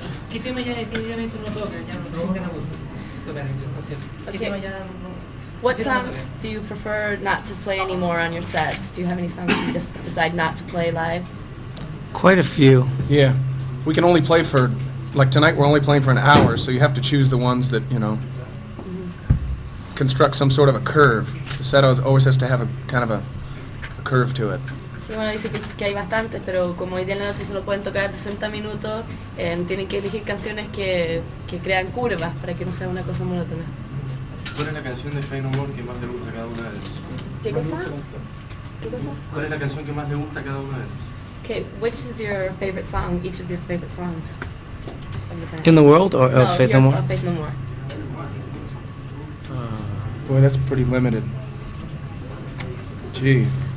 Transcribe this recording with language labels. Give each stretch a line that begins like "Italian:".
Spanish: ¿Qué tema ya definitivamente no tocan? Ya no se sienten a gusto tocar en esos conciertos. ¿Qué
English: Okay.
Spanish: tema ya no?
English: What songs do you prefer not to play anymore on your sets? Do you have any songs you just decide not to play live? Quite a few. Yeah. We can only play for, like tonight, we're only playing for an hour, so you have to choose the ones that, you know, construct some sort of a curve. The set always has to have a kind of a curve to it.
Spanish: Sí, bueno, dice que hay bastantes, pero como hoy día en la noche solo pueden tocar 60 minutos, tienen que elegir canciones que crean curvas para que no sea una cosa monótona. ¿Cuál es la canción de Fey No More que más le gusta a cada una de ellos? ¿Qué cosa? ¿Qué cosa? ¿Cuál es la canción que más le gusta a cada una de ellos?
English: Okay, which is your favorite song, each of your favorite songs? Of the band? In the world or of Faith No More? Of Faith No More. Boy, that's pretty limited. Gee.